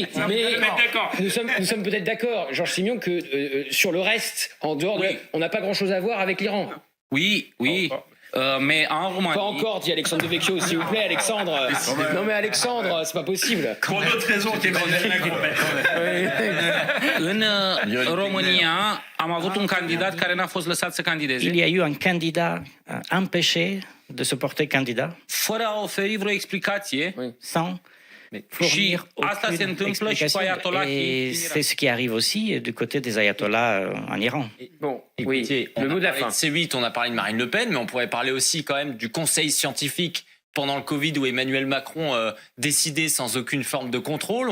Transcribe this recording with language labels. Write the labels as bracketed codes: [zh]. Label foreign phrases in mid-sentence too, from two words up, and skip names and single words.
[fr] Mais nous sommes peut-être d'accord, Georges Simion, que sur le reste, en dehors, on n'a pas grand-chose à voir avec l'Iran. Oui. Mais en Roumanie... Pas encore, dit Alexandre De Vecchio, s'il vous plaît, Alexandre. Non mais Alexandre, c'est pas possible. Pour d'autres raisons qu'Emmanuel Macron. [ro] În România am avut un candidat care n-a fost lăsat să candideze. [fr] Il y a eu un candidat empêché de se porter candidat. [ro] Fără a oferi vreo explicație. [fr] Sans fournir aucune explication. Et c'est ce qui arrive aussi du côté des ayatollahs en Iran. Bon, écoutez, le mot de la fin. C8, on a parlé de Marine Le Pen, mais on pourrait parler aussi quand même du conseil scientifique pendant le Covid où Emmanuel Macron décidait sans aucune forme de contrôle.